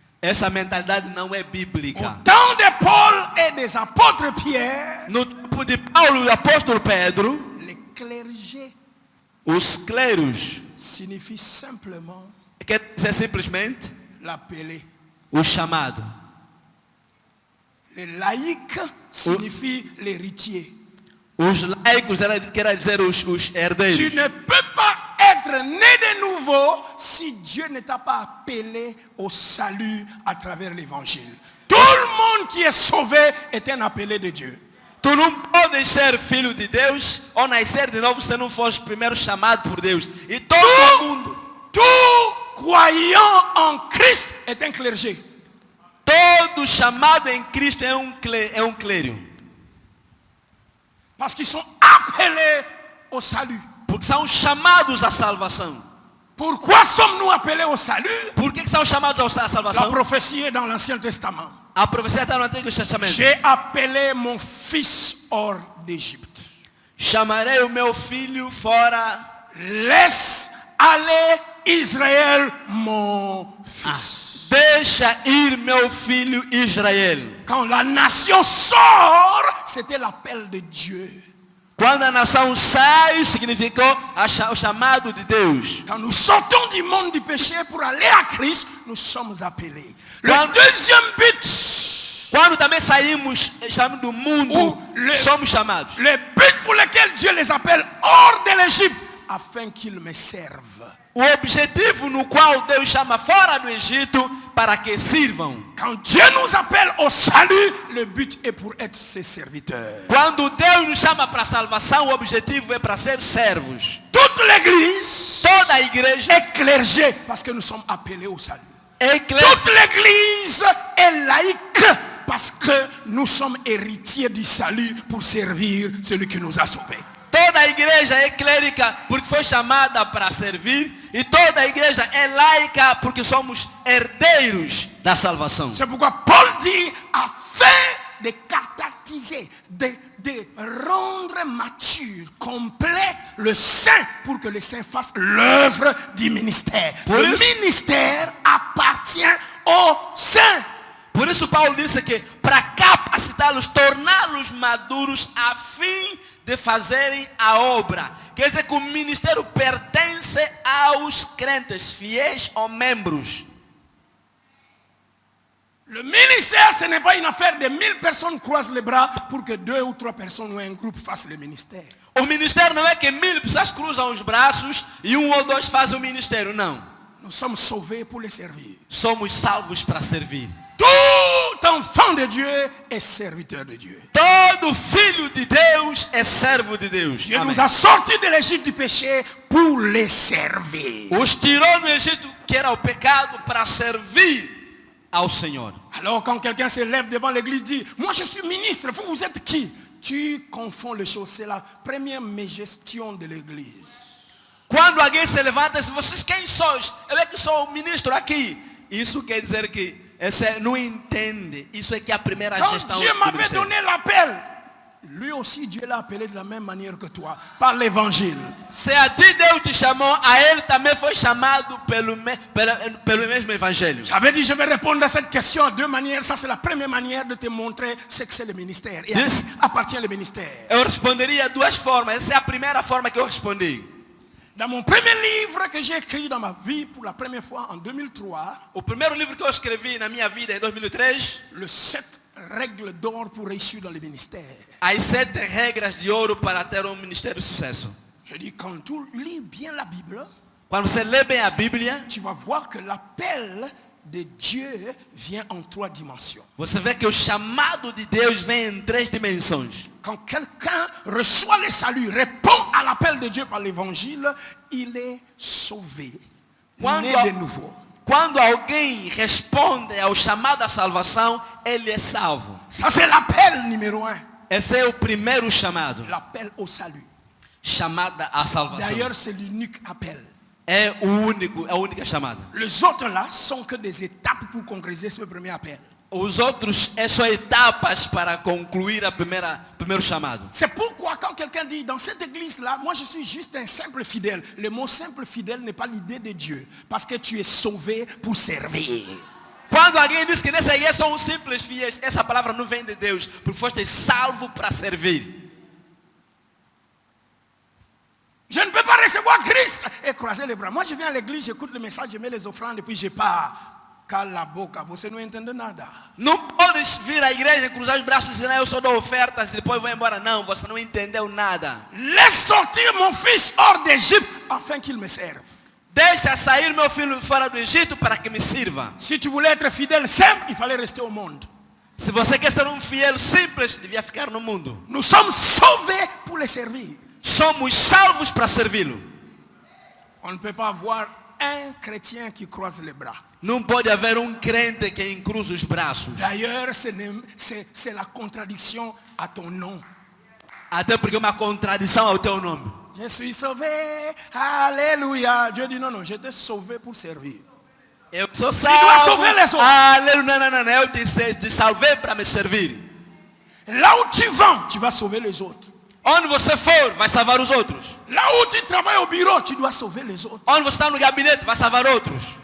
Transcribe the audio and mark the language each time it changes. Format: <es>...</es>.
<pt>Essa mentalidade não é bíblica.</pt> <fr>Au temps de Paul et des apôtres Pierre,</fr> <pt>No tempo de Paulo e o apóstolo Pedro,</pt> <fr>les clergés</fr> <pt>os clérigos,</pt> <fr>signifie simplement</fr> <pt>quer dizer simplesmente</pt> <fr>l'appelé.</fr> <pt>o chamado.</pt> <fr>Les laïcs signifie l'héritier.</fr> <pt>Os laicos quer dizer os</pt> <fr>Tu</fr> <pt>herdeiros.</pt> <fr>ne peux pas être né de nouveau si Dieu ne t'a pas appelé au salut à travers l'évangile. Tout le monde qui est sauvé est un appelé de Dieu.</fr> <pt>Tu não podes ser filho de Deus ou nascer de novo se não fores primeiro chamado por Deus. E todo mundo,</pt> <fr>Tout croyant en Christ est un clergé.</fr> <pt>todo chamado em Cristo é um clérigo.</pt> <fr>Parce qu'ils sont appelés au salut.</fr> <pt>Porque são chamados à salvação.</pt> <fr>Pourquoi sommes-nous appelés au salut?</fr> <pt>Por que são chamados à</pt> <fr>La</fr> <pt>salvação?</pt> <fr>prophétie est dans l'Ancien Testament.</fr> <pt>A profecia está no Antigo Testamento.</pt> <fr>J'ai appelé mon fils hors d'Égypte.</fr> <pt>Chamarei o meu filho fora.</pt> <fr>Laisse aller Israël, mon fils.</fr> <pt>Deixa ir meu filho Israel.</pt> <fr>Quand la nation sort, c'était l'appel de Dieu.</fr> <pt>Quando a nação sai, significou o chamado de Deus.</pt> <fr>Quand nous sortons du monde du péché pour aller à Christ, nous sommes appelés. Le Quand- deuxième but,</fr> <pt>Quando também saímos chamando do mundo, somos chamados.</pt> <fr>le but pour lequel Dieu les appelle hors de l'Égypte, afin qu'ils me servent.</fr> <pt>O objetivo no qual Deus chama fora do Egito para que sirvam.</pt> <fr>Quand Dieu nous appelle au salut, le but est pour être ses serviteurs.</fr> <pt>Quando Deus nos chama para a salvação, o objetivo é para ser servos.</pt> <fr>Toute l'église</fr> <pt>Toda a igreja</pt> <fr>est clergée parce que nous sommes appelés au salut.</fr> <pt>é igreja.</pt> <fr>Toute l'église est laïque parce que nous sommes héritiers du salut pour servir celui qui nous a sauvés.</fr> <pt>Toda a igreja é clérica porque foi chamada para servir. E toda a igreja é laica porque somos herdeiros da salvação.</pt> <fr>C'est pourquoi Paul dit, afin de cathartiser, de rendre mature, complet le saint pour que le saint fasse l'œuvre du ministère. Le ministère appartient au saint.</fr> <pt>Por isso Paulo disse que para capacitá-los, torná-los maduros a fim de fazerem a obra. Quer dizer que o ministério pertence aos crentes, fiéis ou membros.</pt> <fr>Le ministère, ce n'est pas une affaire de 1000 personnes croisent les bras pour que 2 ou 3 personnes ou un groupe fassent le ministère.</fr> <pt>O ministério não é que 1000 pessoas cruzam os braços e 1 ou 2 fazem o ministério, não.</pt> <fr>Nous sommes sauvés pour les servir.</fr> <pt>Somos salvos para servir.</pt> <fr>Tout enfant de Dieu est serviteur de Dieu.</fr> <pt>Todo filho de Deus é servo de Deus.</pt> <fr>Dieu</fr> <pt>Amém.</pt> <fr>nous a sortis de l'Égypte du péché pour les servir.</fr> <pt>Os tirou do Egito, que era o pecado, para servir ao Senhor.</pt> <fr>Alors quand quelqu'un se lève devant l'église et dit, moi je suis ministre, vous êtes qui? Tu confonds les choses, c'est la première gestion de l'église.</fr> <pt>Quando alguém se levanta e diz, vocês quem sois? Eu é que sou o ministro aqui. Isso quer dizer que esse não entende. Isso é que é a primeira</pt> <fr>Quand</fr> <pt>gestão</pt> <fr>Dieu</fr> <pt>do</pt> <fr>m'avait</fr> <pt>ministério.</pt> <fr>donné l'appel, lui aussi Dieu l'a appelé de la même manière que toi, par l'évangile.</fr> <pt>Se a ti Deus te chamou, a ele também foi chamado pelo mesmo evangelho.</pt> <fr>J'avais dit, je vais répondre à cette question de 2 manières. Ça, c'est la première manière de te montrer ce que c'est le ministère. Et à</fr> <en>Yes.</en> <fr>qui appartient le ministère.</fr> <pt>Eu responderia de 2 formas. Essa é a primeira forma que eu respondi.</pt> <fr>Dans mon premier livre que j'ai écrit dans ma vie pour la première fois en 2003,</fr> <pt>O primeiro livro que eu escrevi na minha vida em 2003,</pt> <fr>le 7 règles d'or pour réussir dans le ministère.</fr> <pt>as 7 regras de ouro para ter um ministério de sucesso.</pt> <fr>Je dis, quand tu lis bien la Bible,</fr> <pt>Quando você lê bem a Bíblia,</pt> <fr>tu vas voir que l'appel de Dieu vient en 3 dimensions.</fr> <pt>você vê que o chamado de Deus vem em 3 dimensões.</pt> <fr>Quand quelqu'un reçoit le salut, répond à l'appel de Dieu par l'évangile, il est sauvé, né de nouveau.</fr> <pt>Quando alguém responde ao chamado à salvação, ele é salvo.</pt> <fr>Ça, c'est l'appel numéro 1,</fr> <pt>Esse é o primeiro chamado.</pt> <fr>l'appel au salut.</fr> <pt>Chamada à salvação.</pt> <fr>D'ailleurs, c'est l'unique appel.</fr> <pt>É a única chamada.</pt> <fr>Les autres là sont que des étapes pour concrétiser ce premier appel.</fr> <pt>Os outros é só etapas para concluir a primeiro chamado.</pt> <fr>C'est pourquoi quand quelqu'un dit dans cette église-là, moi je suis juste un simple fidèle. Le mot simple fidèle n'est pas l'idée de Dieu. Parce que tu es sauvé pour servir.</fr> <pt>Quando alguém diz que nessa igreja são simples fiéis, essa palavra não vem de Deus, porque foste salvo para servir.</pt> <fr>Je ne peux pas recevoir Christ et croiser les bras. Moi je viens à l'église, j'écoute le message, je mets les offrandes et puis je pars.</fr> <pt>Cala a boca, você não entende nada. Não podes vir à igreja, cruzar os braços e dizer, eu só dou ofertas e depois vou embora. Não, você não entendeu nada.</pt> <fr>Laisse sortir mon fils hors d'Égypte afin qu'il me serve.</fr> <pt>Deixa sair meu filho fora do Egito para que me sirva.</pt> <fr>Si tu voulais être fidèle simple, il fallait rester au monde.</fr> <pt>Se você quer ser um fiel simples, devia ficar no mundo.</pt> <fr>Nous sommes sauvés pour le servir.</fr> <pt>Somos salvos para servi-lo.</pt> <fr>On ne peut pas avoir un chrétien qui croise les bras.</fr> <pt>Não pode haver um crente que encruza os braços.</pt> <fr>D'ailleurs, c'est la contradiction à ton nom.</fr> <pt>Até porque é uma contradição ao teu nome.</pt> <fr>Je suis sauvé, alléluia. Dieu dit non, non, je t'ai sauvé pour servir.</fr> <pt>Eu sou dois salvo.</pt> <fr>sauver les autres.</fr> <pt>Aleluia, não. Eu te salvei para me servir.</pt> <fr>Là où tu vas sauver les autres.</fr> <pt>Onde você for, vai salvar os outros.</pt> <fr>Là où tu travailles au bureau, tu dois sauver les autres.</fr> <pt>Onde você está no gabinete, vai salvar outros.</pt>